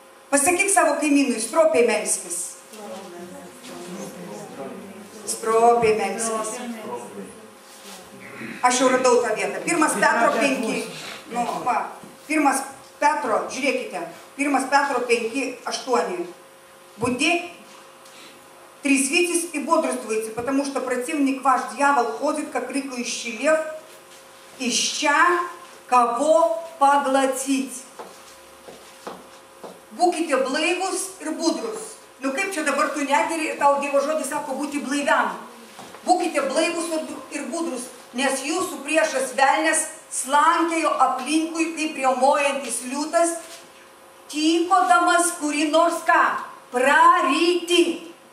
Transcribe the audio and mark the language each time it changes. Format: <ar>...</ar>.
<lt>Pasakyk savo kaimynui, stropiai melskis. Stropiai melskis. Aš jau radau tą vietą. 1 Petro 5. Pirmas Petro, žiūrėkite, 1 Petro 5:8.</lt> <ru>Будьте трезвитесь и бодрствуйте, потому что противник ваш дьявол ходит, как рыкающий лев, ища кого поглотить.</ru> <lt>Būkite blaivus ir budrus. Kaip čia dabar tu negeri ir tau Dievo žodis sako būti blaiviam. Būkite blaivus ir budrus, nes jūsų priešas velnias slankėjo aplinkui kaip riaumojantis liūtas, tykodamas kurį nors ką praryti.</lt>